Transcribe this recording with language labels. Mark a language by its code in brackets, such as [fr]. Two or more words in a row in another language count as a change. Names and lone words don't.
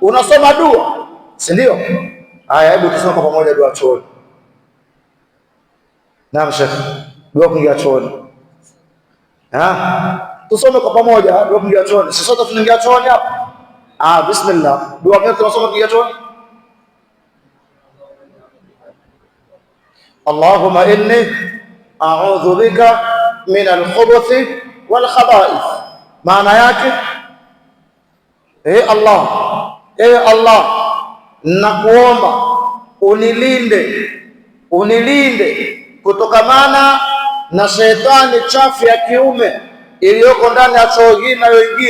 [sw] unasoma dua, si ndio? Haya, hebu tusome kwa pamoja dua chooni. Naam Sheikh, dua kuingia chooni. Tusome kwa pamoja dua kuingia chooni. Sisi sote tunaingia chooni hapa. Bismillah. Dua gani tunasoma kuingia chooni? [ar] اللهم إني أعوذ بك من الخبث والخبائث. [sw] Maana yake, Allah, nakuomba unilinde kutokamana na shetani chafu ya kiume iliyoko ndani ya choo hii inayoingia.